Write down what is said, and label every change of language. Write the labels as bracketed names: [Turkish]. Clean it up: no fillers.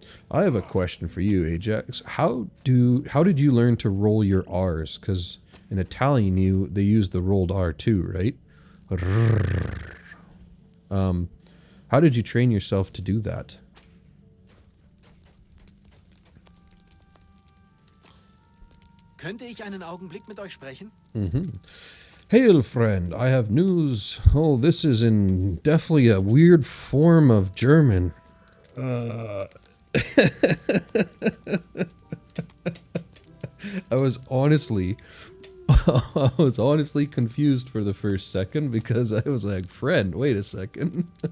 [English] I have a question for you, Ajax. How did you learn to roll your R's? Because in Italian, they use the rolled R too, right? How did you train yourself to do that? [German] Könnte ich einen Augenblick mit euch sprechen? [English] Hail, friend, I have news. Oh, this is in definitely a weird form of German. I was honestly confused for the first second because I was like, friend, wait a second.